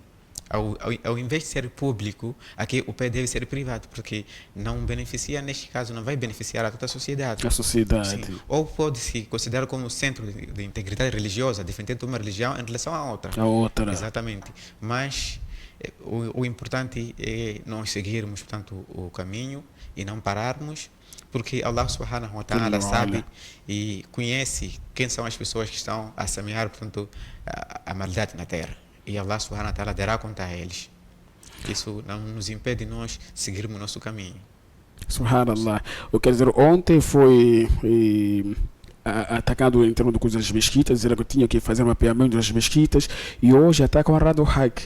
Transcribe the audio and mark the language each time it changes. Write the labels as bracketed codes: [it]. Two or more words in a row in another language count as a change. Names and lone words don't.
[pt] Ao invés de ser público, aqui o pé deve ser privado, porque não beneficia, neste caso, não vai beneficiar a toda a sociedade. A sociedade. Sim. Ou pode-se considerar como centro de integridade religiosa, defendendo uma religião em relação à outra. A outra. Exatamente. Mas o importante é nós seguirmos, portanto, o caminho e não pararmos, porque Allah [ar] سبحانه وتعالى [pt] sabe e conhece quem são as pessoas que estão a semear, portanto, a maldade na terra. E Allah [ar] سبحانه وتعالى [pt] dará conta a eles. Isso não nos impede de nós seguirmos o nosso caminho. Subhanallah. Eu quero dizer, ontem foi atacado em termos de coisas das mesquitas, dizer que eu tinha que fazer um mapeamento das mesquitas, e hoje atacam a Rádio Hack.